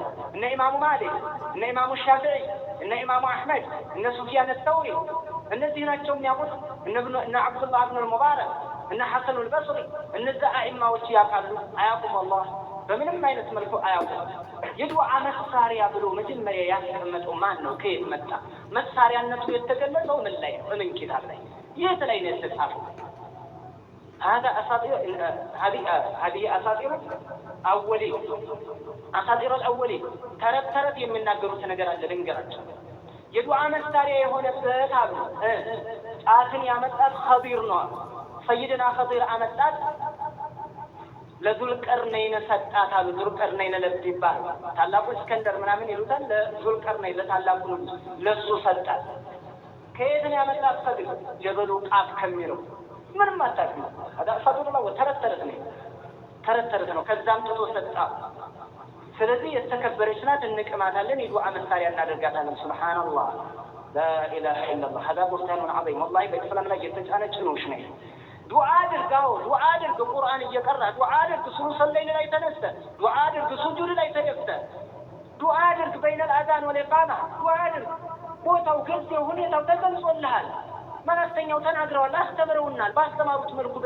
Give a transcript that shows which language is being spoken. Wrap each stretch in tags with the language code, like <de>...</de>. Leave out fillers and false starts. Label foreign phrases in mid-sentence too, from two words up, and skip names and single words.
<am>እነ ኢማሙ ማሊክ፣ እነ ኢማሙ ሻፊዒ፣ እነ ኢማሙ አሕመድ፣ እነ ሱፊያን አተውሪ፣ እነዚህ ናቸው የሚያውቁት። እነ አብዱላህ ብን አልሙባረክ፣ እነ ሐሰኑ አልበስሪ፣ እነዚያ አኢማዎች ያውቃሉ? አያውቁም። አላህ በምንም አይነት መልኩ አያውቁም። የዱዓ መሳሪያ ብሎ መጀመሪያ ያስቀመጠው ማን ነው? ከየት መጣ? መሳሪያነቱ የተገለጸው ምን ላይ ነው? ምን ኪታብ ላይ? የት ላይ ነው የተጻፈው?</am> <ar>هذا هذه أساطير الأولين</ar> <am>ተረት የሚናገሩት ነገር አለ ልንገራቸው። የዱዓ መሳሪያ የሆነበት አሉ ጫትን ያመጣት ኸዲር ነው። ሰይድና ኸዲር አመጣት ለዙልቀርነይን ሰጣት አሉ። ዙልቀርነይን ለብይባል ታላቁ እስከንደር ምናምን ይሉታል። ለዙልቀርነይን ለታላቁ ለሱ ሰጣት። ከየት ነው ያመጣት? ኸዲር ጀበሉ ቃፍ ከሚለው ምንም አታውቅም። አዳፋዱላ ተረት ነው። ከዛም ጥቶ ሰጣ። ስለዚህ የተከበረች ናት፣ እንቅማታለን፣ የዱዓ መሳሪያ እናደርጋታለን።</am> <ar>سبحان الله لا إله إلا الله هذا بهتان عظيم والله</ar> <am>በእስላም ላይ የተጫነች ጭኖች ነው። ዱዓ አድርግ፣ ቁርአን እየቀራ ዱዓ አድርግ፣</am> <ar>ثلث الليل</ar> <am>ላይ ተነስተ ዱዓ አድርግ፣ ሱጁድ ላይ ተደፍተ ዱዓ አድርግ፣</am> <ar>بين الأذان والإقامة</ar> <am>ዱዓ አድርግ። ቦታው ጊዜው ሁኔታው ተገልጾልሃል። መላእክተኛው ተናግረዋል፣ አስተምረውናል። ባስተማሩት መልኩ</am>